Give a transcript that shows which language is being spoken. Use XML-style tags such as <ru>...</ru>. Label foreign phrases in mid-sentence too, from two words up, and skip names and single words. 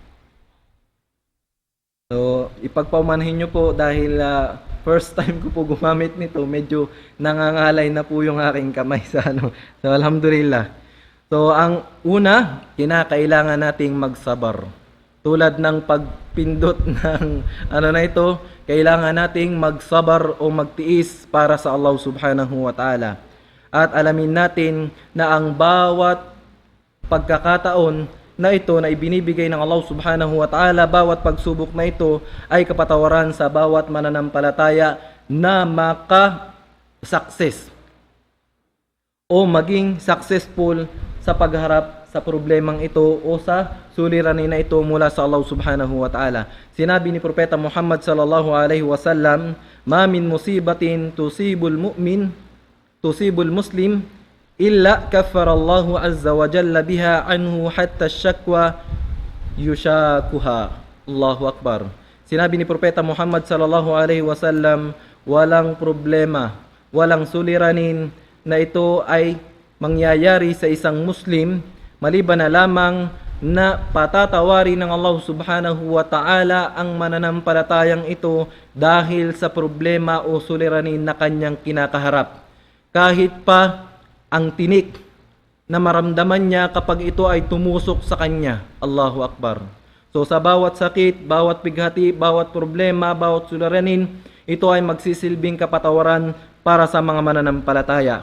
<tl>So ipagpaumanhin nyo po dahil first time ko po gumamit nito, medyo nangangalay na po yung aking kamay sa ano. So alhamdulillah. So ang una, kinakailangan nating magsabar. Tulad ng pagpindot ng ano na ito, kailangan nating magsabar o magtiis para sa Allah</tl> <ar>سبحانه وتعالى.</ar> <tl>At alamin natin na ang bawat pagkakataon na ito na ibinibigay ng Allah</tl> <ar>سبحانه وتعالى,</ar> <tl>bawat pagsubok na ito ay kapatawaran sa bawat mananampalataya na maka-success o maging successful sa pagharap sa problemang ito o sa suliranin na ito mula sa Allah</tl> <ar>سبحانه وتعالى.</ar> <tl>Sinabi ni Propeta Muhammad</tl> <ar>صلى الله عليه وسلم ما من مصيبة تصيب المسلم إلا كفر الله عز وجل بها عنه حتى الشوكة يشاكها. الله أكبر.</ar> <tl>Sinabi ni Propeta Muhammad</tl> <ar>صلى الله عليه وسلم,</ar> <tl>walang problema, walang suliranin na ito ay mangyayari sa isang Muslim maliban na lamang na patatawarin ng Allah</tl> <ar>سبحانه وتعالى</ar> <tl>ang mananampalatayang ito dahil sa problema o suliranin na kanyang kinakaharap. Kahit pa ang tinik na maramdaman niya kapag ito ay tumusok sa kanya.</tl> <ar>الله أكبر.</ar> <tl>So sa bawat sakit, bawat bighati, bawat problema, bawat suliranin, ito ay magsisilbing kapatawaran para sa mga mananampalataya.</tl>